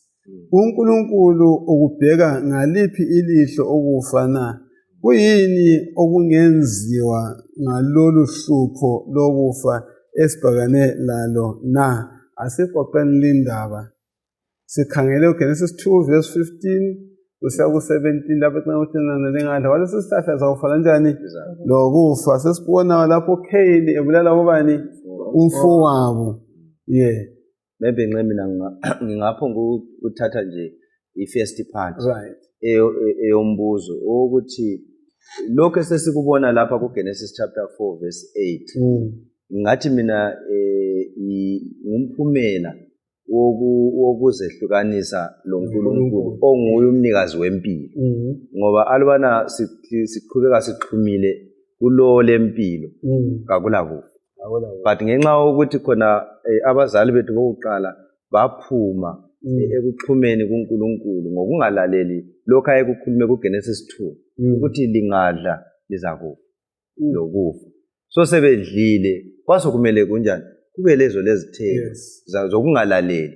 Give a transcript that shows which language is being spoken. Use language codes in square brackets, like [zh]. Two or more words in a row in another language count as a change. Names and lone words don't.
[nd] uNkulunkulu ukubheka ngaliphi ilihlo ukufa na? Kuyini okungenziwa ngalolu hlupho lokufa esibhekane lalo na? Asiqoqeni lindaba. Sikhangele uGenesis 2 verse 15 kusiya ku-17 lapho encane ukuthi lingadla walesi sihlahla zawufa kanjani lokufa. Sesibona lapho uKhayini ebulala ubani? Umfowabo. Maybe mina ngingapho ukuthatha nje i- [en] first part [nd] eyombuzo ukuthi lokho sesikubona lapha kuGenesis chapter 4 verse 8, ngathi mina ngumphumela wokuzehlukanisa loNkulunkulu onguye umnikazi wempilo, ngoba alubana siqhubeka sixhumile kulo lempilo kakula kufa. But ngenxa ukuthi khona abazali bethu bokuqala baphuma ekuxhumeni kuNkulunkulu ngokungalaleli lokho ayekukhulume kuGenesis 2 ukuthi lingadla lizakufa lokufa. So sebedlile kwasokumele kunjani? Kube lezo lezithelo zokungalaleli.